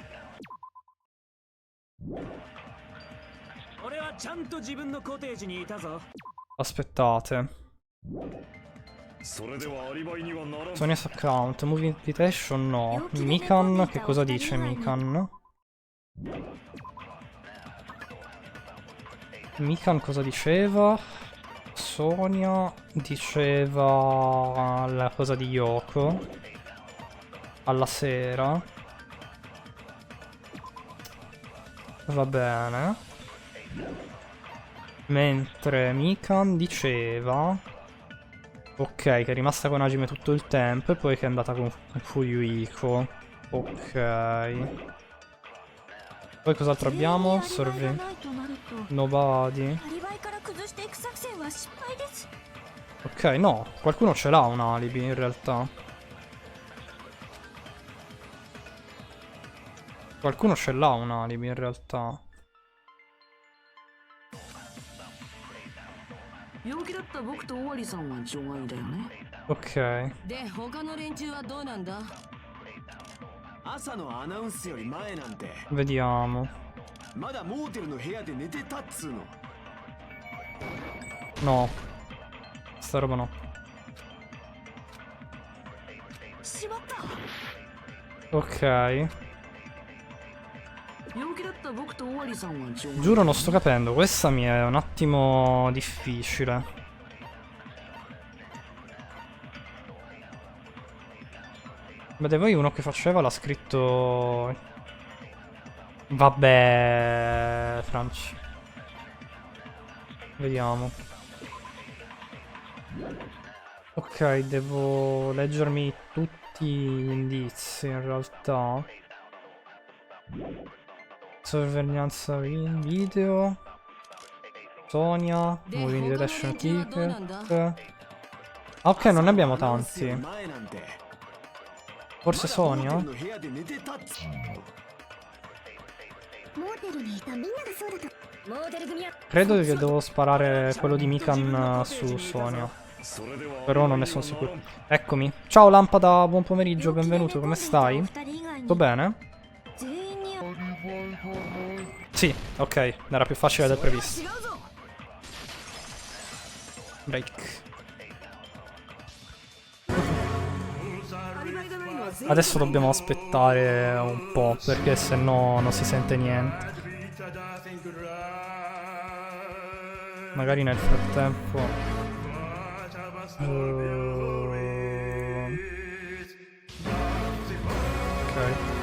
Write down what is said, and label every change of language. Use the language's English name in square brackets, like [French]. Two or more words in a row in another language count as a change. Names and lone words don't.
[Japanese] 俺はちゃんと自分のコテージにいたぞ Aspettate. それではアリバイにはならん。 [English] Sonia's account. Move invitation? No. Mikan? [Italian] Che cosa dice Mikan? Mikan cosa diceva? Sonia diceva la cosa di Yoko alla sera. Va bene. Mentre Mikan diceva ok, che è rimasta con Hajime tutto il tempo e poi che è andata con Fuyuhiko. Ok. Poi cos'altro abbiamo? [Japanese] 全員にアリバイがないとなると、 Nobody. アリバイから崩していく作戦は失敗です。 [Italian] Ok, no, qualcuno ce l'ha un alibi in realtà. Qualcuno ce l'ha un alibi in realtà. [Japanese] 病気だった僕と尾張さんは除外だよね。 Ok. で他の連中はどうなんだ？朝のアナウンスより前なんて Vediamo. まだモーテルの部屋で寝てたっつうの [Italian] No. Sta roba no. [Japanese] しまった。 Ok. 病気だった僕と尾張さんは除外。 [Italian] Giuro non sto capendo. Questa mi è un attimo difficile. Vede voi uno che faceva l'ha scritto... Vabbè... Franci. Vediamo. Ok, devo leggermi tutti gli indizi in realtà. Sorveglianza video. Sonia. [English] Moving detection ticket. [Italian] Ah, ok, non ne abbiamo [Japanese] アナウンスより tanti. 前なんて Forse まだモーテ Sonia? ルの部屋で寝てたっつうモーテルにいたみんながそうだと。モーテル組は [Italian] Credo che devo sparare quello di Mikan su Sonia. [Japanese] それでは [Italian] Però non ne sono sicuro. Eccomi. Ciao Lampada, buon pomeriggio, benvenuto, come stai? [Japanese] お二人以外に [Italian] Tutto bene? [Japanese] 全員に [Italian] Sì, ok, era più facile del previsto. [Japanese] 違うぞ。 Break. アリバイがないのは全員 [Italian] Adesso dobbiamo aspettare un po', perché se no non si sente niente. Magari nel frattempo... Ok.